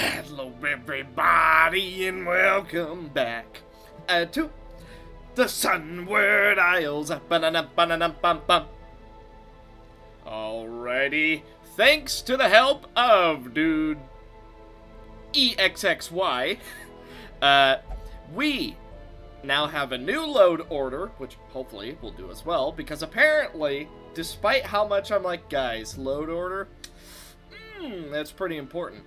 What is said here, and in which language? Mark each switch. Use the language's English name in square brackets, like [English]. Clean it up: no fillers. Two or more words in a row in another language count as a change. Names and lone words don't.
[English] Hello everybody and welcome back to the Sunward Isles. Ba-na-na-ba-na-na-bum-bum. Alrighty, thanks to the help of Dude EXXY, we now have a new load order, which hopefully will do as well, because apparently, despite how much I'm like, guys, load order, that's pretty important.